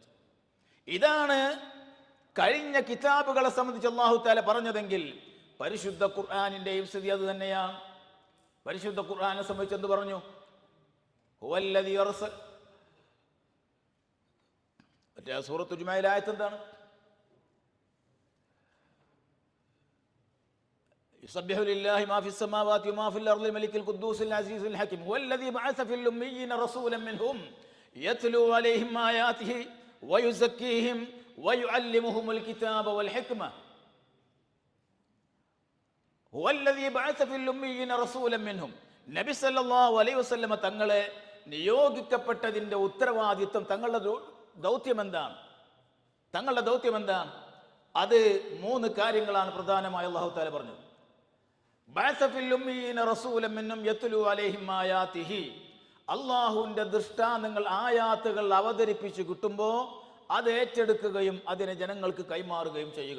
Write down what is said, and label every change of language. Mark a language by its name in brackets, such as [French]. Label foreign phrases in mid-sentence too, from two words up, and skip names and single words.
[Malayalam] ഇതാണ് കഴിഞ്ഞ കിതാബുകളെ സംബന്ധിച്ച് [Arabic] الله تعالى [Malayalam] പറഞ്ഞതെങ്കിൽ പരിശുദ്ധ ഖുർആനിന്റെയും സ്ഥിതി അത് തന്നെയാണ്. പരിശുദ്ധ ഖുർആനെ സംബന്ധിച്ച് എന്ത് പറഞ്ഞു? [Arabic] هو الذي أرسل, [Malayalam] മറ്റേ സൂറത്തുൽ ജുമഅയിലെ ആയത്ത് എന്താണ്? [Arabic] يسبح لله ما في السماوات وما في الأرض الملك القدوس العزيز الحكيم هو الذي بعث في الأميين رسولا منهم يتلو عليهم آياته ويزكيهم ويعلمهم الكتاب والحكمة هو الذي بعث في الأميين رسولا منهم. [Malayalam] നബി [Arabic] صلى الله عليه وسلم [Malayalam] തങ്ങളെ നിയോഗിക്കപ്പെട്ടതിന്റെ ഉത്തരവാദിത്വം, തങ്ങളുടെ ദൗത്യം എന്താണ്? അത് 3 കാര്യങ്ങളാണ് പ്രധാനമായി [Arabic] الله تعالى [Malayalam] പറഞ്ഞത്. അള്ളാഹുവിന്റെ ദൃഷ്ടാന്തങ്ങൾ, ആയാത്തുകൾ അവതരിപ്പിച്ചു കിട്ടുമ്പോൾ അത് ഏറ്റെടുക്കുകയും അതിനെ ജനങ്ങൾക്ക് കൈമാറുകയും ചെയ്യുക.